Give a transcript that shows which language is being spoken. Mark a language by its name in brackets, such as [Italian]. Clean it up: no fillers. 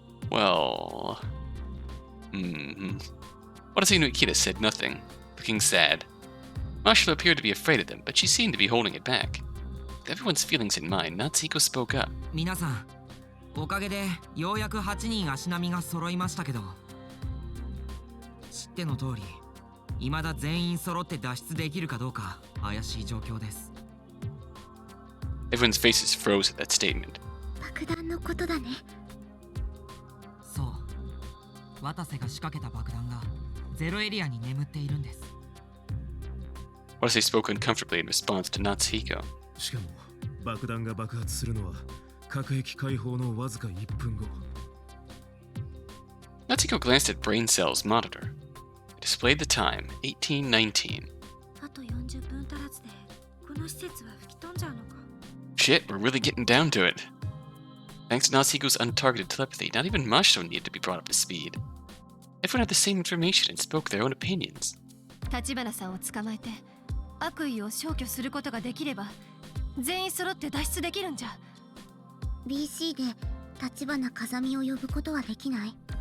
[English] Well... Watase no Ikeda said nothing, looking sad. Mashiro appeared to be afraid of them, but she seemed to be holding it back. With everyone's feelings in mind, Natsuhiko spoke up. [Japanese] 皆さん、おかげでようやく8人足並みが揃いましたけど、知っての通り、未だ全員揃って脱出できるかどうか怪しい状況です。 [English] Everyone's faces froze at that statement. [Japanese] 爆弾のことだね。そう、渡瀬が仕掛けた爆弾がゼロエリアに眠っているんです。 [English] Watase spoke uncomfortably in response to Natsuhiko. [Japanese] しかも爆弾が爆発するのは核兵器解放のわずか1分後。 [English] Natsuhiko glanced at Brain Cell's monitor. It displayed the time, 18:19. [Japanese] あと40分足らずでこの施設は吹き飛んじゃうのか。 [English] Shit, we're really getting down to it. Thanks to Natsuhiko's untargeted telepathy, not even Mashiro needed to be brought up to speed. Everyone had the same information and spoke their own opinions. [Japanese] 橘さんを捕まえて悪意を消去することができれば全員揃って脱出できるんじゃ。 BC で橘風見を呼ぶことはできない？